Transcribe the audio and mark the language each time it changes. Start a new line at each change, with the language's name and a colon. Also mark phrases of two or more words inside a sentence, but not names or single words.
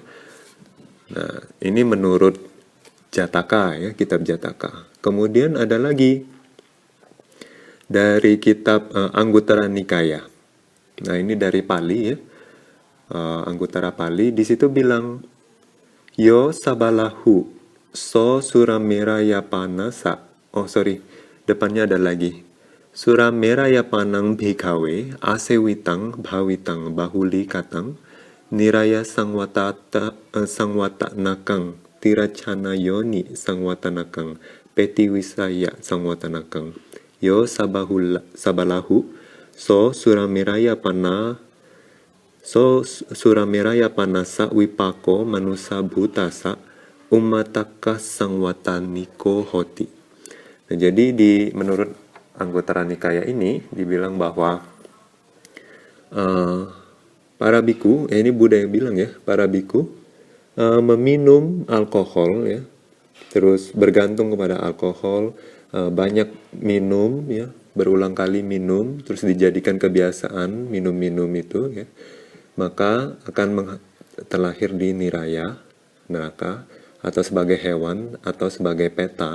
Indonesian: Nah, ini menurut Jataka ya, kitab Jataka. Kemudian ada lagi dari kitab Anguttara Nikaya. Nah, ini dari Pali ya. Anguttara Pali di situ bilang
Pali: yo sabalahu so surameraya panasa.
Indonesian: Depannya ada lagi.
Pali: Surameraya panang bhikawe asewitang bhawitang bahuli katang niraya sangwata nakang tiracana yoni sangwata nakang peti wisaya sangwata nakang yo sabalahu so surameraya panasa wipako manusa bhutasa umataka sangwataniko hoti.
Indonesian: Nah, jadi menurut Anguttara Nikaya ini dibilang bahwa para biku, ini Buddha yang bilang ya, para biku meminum alkohol ya, terus bergantung kepada alkohol, banyak minum ya, berulang kali minum, terus dijadikan kebiasaan minum-minum itu ya, maka akan terlahir di niraya, neraka, atau sebagai hewan atau sebagai peta.